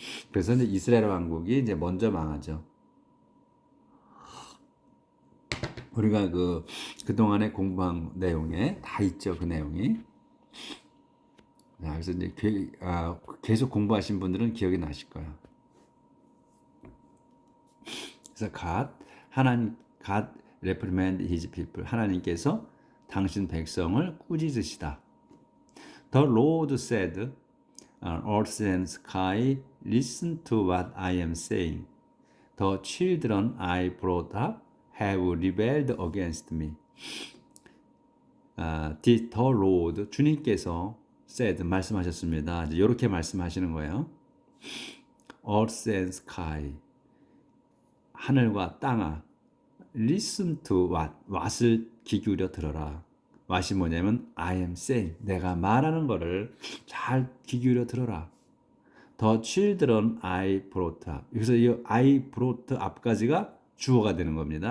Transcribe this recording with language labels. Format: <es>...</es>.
<ko>그래서 이제 이스라엘 왕국이 이제 먼저 망하죠. 우리가 그동안에 공부한 내용에 다 있죠. 그 내용이. 그래서 이제 계속 공부하신 분들은 기억이 나실 거야. 그래서</ko> <en>God reprimand his people.</en> <ko>하나님께서 당신 백성을 꾸짖으시다.</ko> <en>The Lord said, earth and sky, listen to what I am saying. The children I brought up have rebelled against me. The Lord,</en> <ko>주님께서</ko> <en>said,</en> <ko>말씀하셨습니다. 이제 이렇게 말씀하시는 거예요.</ko> <en>earth and sky.</en> <ko>하늘과 땅아.</ko> <en>listen to what</en> <ko>을 귀 기울여 들어라.</ko> <en>what이</en> <ko>뭐냐면</ko> <en>I am saying.</en> <ko>내가 말하는 거를 잘 귀 기울여 들어라.</ko> <en>The children I brought up.</en> <ko>여기서 이</ko> <en>I brought up</en> <ko>까지가 주어가 되는 겁니다.</ko>